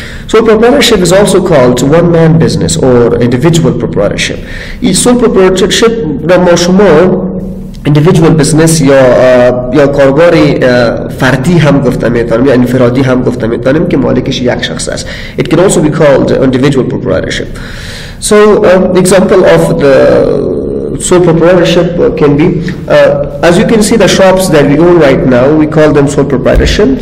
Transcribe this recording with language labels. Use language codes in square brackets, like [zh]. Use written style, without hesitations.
[en] Sole proprietorship is also called one-man business or individual proprietorship. [fa] Sole proprietorship ما شما individual business یا کارباری فردی هم گفته میتونیم یا انفرادی هم گفته میتونیم که مالکش یک شخص است. [en] It can also be called individual proprietorship. So example of the sole proprietorship can be as you can see the shops that we own right now, we call them sole proprietorship.